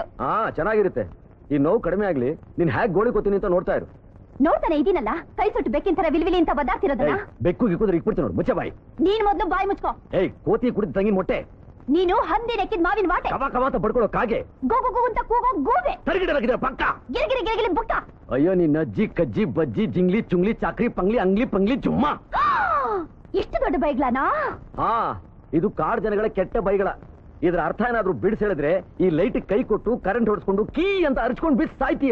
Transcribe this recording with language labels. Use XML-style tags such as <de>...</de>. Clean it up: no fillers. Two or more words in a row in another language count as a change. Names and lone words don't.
<kn>ಚೆನ್ನಾಗಿರುತ್ತೆ. ಈ ನೋವು ಕಡಿಮೆ ಆಗ್ಲಿ. ನೀನ್ ಹ್ಯಾಕ್ ಗೋಳಿ ಕೂತೀನಿ ಅಂತ ನೋಡ್ತಾ ಇರು. ನೋಡ್ತಾನೆ ಇದೀನಲ್ಲ, ಕೈ ಸುಟ್ಟು ಬೆಕ್ಕಿನ ತರ ವಿಲ್ವಿಲಿ ಅಂತ ಬದ್ದಾಡ್ತಿರೋದನ್ನ. ಬೆಕ್ಕು ಗಿಕ್ಕುದ್ರೆ ಇಕ್ಬಿಡ್ತೀನಿ ನೋಡು. ಮುಚ್ಚ ಬಾಯಿ. ನೀನ್ ಮೊದ್ಲು ಬಾಯಿ ಮುಚ್ಕೋ. ಕೋತಿ ಕುಡಿದ ತಂಗಿ ಮೊಟ್ಟೆ. ನೀನು ಹಂದಿ ನೆಕ್ಕಿದ ಮಾವಿನ ವಾಟೆ. ಕವ ಕವ ಅಂತ ಬಡ್ಕೊಳ್ಳೋ ಕಾಗೆ. ಗೋಗು ಗೋ ಅಂತ ಕೂಗೋ ಗೋವೆ. ತರಗಿಡಲಾಗಿದ್ರೆ ಪಕ್ಕ. ಗಿರಿಗಿರಿ ಗಿರಿಗಿರಿ ಬುಕ್ಕ. ಅಯ್ಯೋ ನಿನ್ನ ಅಜ್ಜಿ ಕಜ್ಜಿ ಬಜ್ಜಿ ಜಿಂಗ್ಲಿ ಚುಂಗ್ಲಿ ಚಾಕ್ರಿ ಪಂಗ್ಲಿ ಅಂಗ್ಲಿ ಪಂಗ್ಲಿ ಜುಮ್ಮ. ಇಷ್ಟು ದೊಡ್ಡ ಬೈಗ್ಲಾನಾ? ಇದು ಕಾಡ್ ಜನಗಳ ಕೆಟ್ಟ ಬೈಗಳ. ಇದ್ರ ಅರ್ಥ ಏನಾದ್ರೂ ಬಿಡಿಸಿ ಹೇಳಿದ್ರೆ ಈ ಲೈಟ್ ಕೈ ಕೊಟ್ಟು ಕರೆಂಟ್ ಹೊಡ್ಸ್ಕೊಂಡು ಕೀ ಅಂತ ಅರ್ಚ್ಕೊಂಡು ಬಿಸ್ ಸಾಯ್ತೀಯ.</kn>